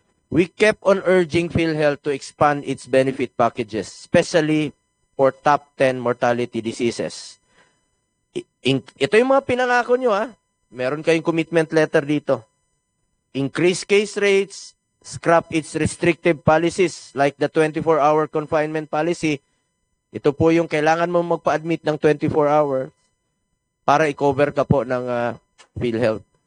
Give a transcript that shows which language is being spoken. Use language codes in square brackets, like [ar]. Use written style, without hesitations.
[en] We kept on urging PhilHealth to expand its benefit packages, especially for top 10 mortality diseases. [tl] Ito yung mga pinangako nyo, ha? Meron kayong commitment letter dito. [en] Increase case rates, scrap its restrictive policies like the 24-hour confinement policy. [tl] Ito po yung kailangan mo magpa-admit ng 24 hours para i-cover ka po ng PhilHealth.